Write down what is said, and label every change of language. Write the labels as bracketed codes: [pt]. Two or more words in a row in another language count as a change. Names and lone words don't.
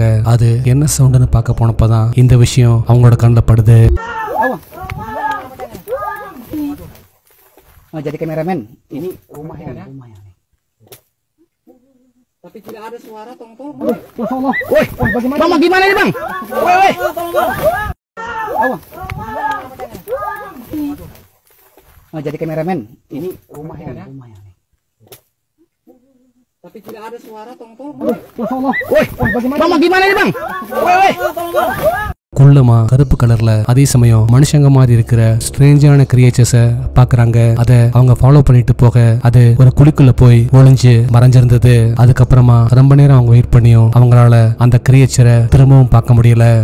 [ta] அது என்ன சவுண்டுன்னு பார்க்க போனப்பதான் இந்த விஷயம் அவங்களோட கண்ணில் படுது. [id] Jadi kameramen, ini rumahnya ya? Tapi tidak ada suara tong-tong. Woi, bagaimana? Mama gimana nih bang? Woi, jadi kameramen, ini rumahnya ya? Tapi tidak ada suara tong-tong. Woi, bagaimana? Mama gimana nih bang? Woi. [ta] குள்ளமா கருப்பு கலர்ல அதே சமயம் மனுஷங்க மாதிரி இருக்கிற [en] strangeஆன creatures [ta] பாக்குறாங்க. அதை அவங்க ஃபாலோ பண்ணிட்டு போக அது ஒரு குழிக்குள்ள போய் ஒளிஞ்சு மறைஞ்சிருந்தது. அதுக்கப்புறமா ரொம்ப நேரம் அவங்க வெயிட் பண்ணியும் அவங்களால அந்த கிரியேச்சரை திரும்பவும் பார்க்க முடியல.